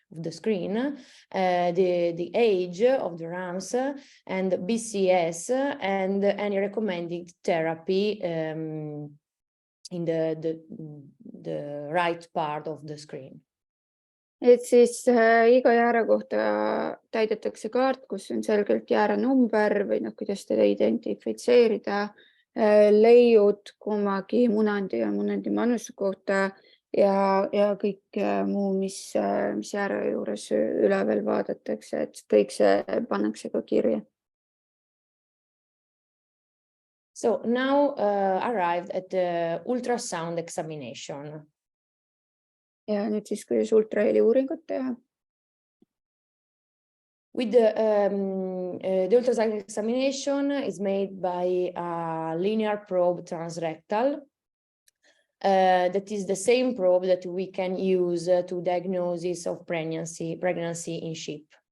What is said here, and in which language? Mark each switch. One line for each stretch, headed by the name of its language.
English: screen, the age of the RAMs, and BCS, and any recommended therapy in the right part of the screen.
Estonian: Et siis iga jääre kohta täidetakse kaart, kus on selgelt jääre number või kuidas teda identifitseerida, leiud kummagi munandi ja munandi manuse kohta ja kõik muu, mis jääre juures üle veel vaadatakse, et kõik see pannakse ka kirja.
English: So now arrived at the ultrasound examination.
Estonian: Ja nüüd siis, kuidas ultraheliuuringut teha.
English: With the ultrasound examination is made by a linear probe transrectal. That is the same probe that we can use to diagnosis of pregnancy in sheep.